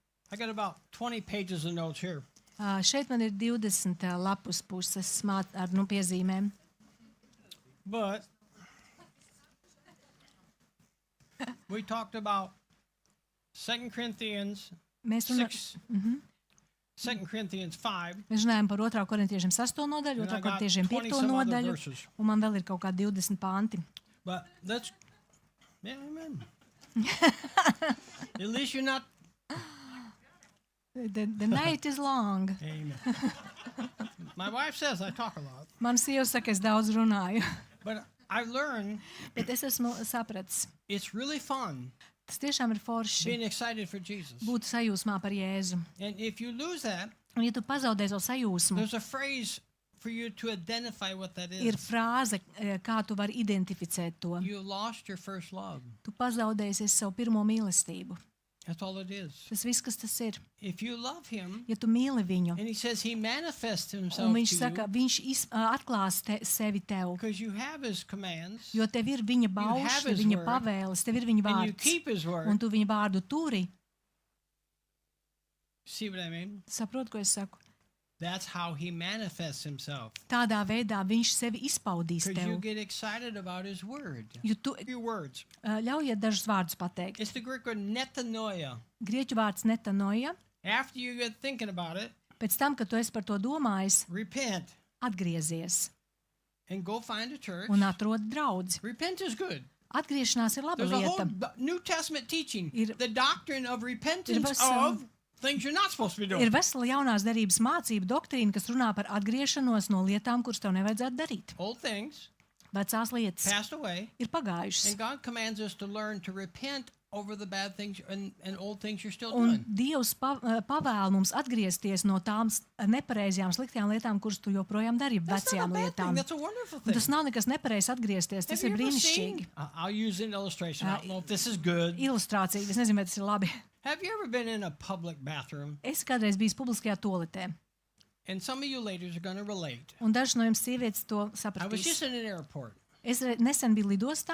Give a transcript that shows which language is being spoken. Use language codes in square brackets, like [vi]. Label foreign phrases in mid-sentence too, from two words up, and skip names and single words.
[en] I got about 20 pages of notes here. [lv] Šeit man ir 20 lapus puses ar piezīmēm. [en] But we talked about 2 Corinthians 6, 2 Corinthians 5. [lv] Mēs runājam par 2. korintiešiem 6. nodaļu, 2. korintiešiem 5. nodaļu, un man vēl ir kaut kādi 20 panti. [en] But let's, yeah, amen. At least you're not. The night is long. Amen. My wife says I talk a lot. [lv] Man sieva saka, es daudz runāju. [en] But I learned. [lv] Bet es esmu sapratis. [en] It's really fun. [lv] Tas tiešām ir forši. [en] Being excited for Jesus. [lv] Būt sajūsmā par Jēzu. [en] And if you lose that, [lv] un ja tu pazaudē to sajūsmu, [en] there's a phrase for you to identify what that is. [lv] Ir frāze, kā tu vari identificēt to. [en] You lost your first love. [lv] Tu pazaudēsi savu pirmo mīlestību. [en] That's all it is. [lv] Tas viss, kas tas ir. [en] If you love him, [lv] ja tu mīli viņu, [en] and he says he manifests himself [lv] un viņš [en] to [lv] saka, [en] you, [lv] viņš atklās sevi tev, [en] because you have his commands, [lv] jo tev ir viņa baušļi, viņa pavēles, tev ir viņa [en] and you [lv] vārds, [en] keep his word. [lv] un tu viņa vārdu turi. [en] See what I mean? [lv] Saprot, ko es saku? [en] That's how he manifests himself. [lv] Tādā veidā viņš sevi izpaudīs [en] Because you [lv] tev. [en] get excited about his word. [lv] Jo tu, [en] Few words. [lv] ļaujiet dažus vārdus pateikt. [en] It's the Greek word metanoia. [lv] Grieķu vārds netanoja. [en] After you get thinking about it, [lv] Pēc tam, kad tu esi par to domājis, [en] repent [lv] atgriezies [en] and go find a church. [lv] un atrod draudzi. [en] Repent is good. [lv] Atgriešanās ir laba [en] There's a whole [lv] lieta. [en] New Testament teaching. [lv] Ir- [en] The doctrine of repentance [lv] vesela- [en] of things you're not supposed to be [lv] Ir [en] doing. [lv] vesela jaunās derības mācība doktrīna, kas runā par atgriešanos no lietām, kuras tev nevajadzētu darīt. [en] Old things [lv] Vecās lietas [en] passed away. [lv] ir pagājušas. [en] And God commands us to learn to repent over the bad things and old things you're still [lv] Un [en] doing. [lv] Dievs pavēl mums atgriezties no tām nepareizajām, sliktajām lietām, kuras tu joprojām dari, [en] That's not a [lv] vecajām [en] bad thing. [lv] lietām. [en] That's a wonderful [lv] Un [en] thing. [lv] tas nav nekas nepareizs atgriezties, tas [en] Have [lv] ir [en] you ever [lv] brīnišķīgi. [en] seen? I'll use an illustration. I don't know if this is good. [lv] Ilustrācija, es nezinu, vai tas ir labi. [en] Have you ever been in a public bathroom? [lv] Es kādreiz biju publiskajā toaletē, [en] And some of you ladies are going to relate. [lv] un dažas no jums sievietes to [en] I was just [lv] sapratīs. [en] in an airport, [lv] Es nesen biju lidostā,